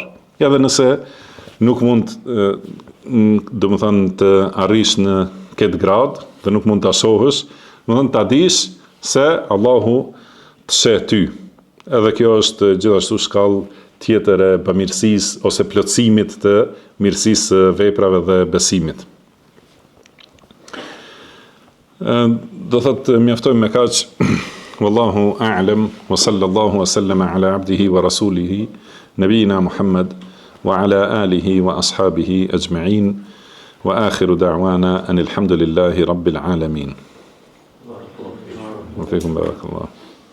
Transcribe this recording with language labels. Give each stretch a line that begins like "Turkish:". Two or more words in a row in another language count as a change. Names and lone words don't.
Albanian: Ja dhe nëse nuk mund do të thonë të arrish në këtë grad, dhe nuk mund të shohësh, do të thonë ta dish se Allahu të sheh ty. Edhe kjo është gjithashtu shkallë tjetër e bamirësisë ose plotësimit të mirësisë veprave dhe besimit. Do thotë mjaftojmë me kaq.
Arabic: والله أعلم وصلى الله وسلم على عبده ورسوله نبينا محمد وعلى آله وأصحابه أجمعين وآخر دعوانا أن الحمد لله رب العالمين. وفيكم بارك الله.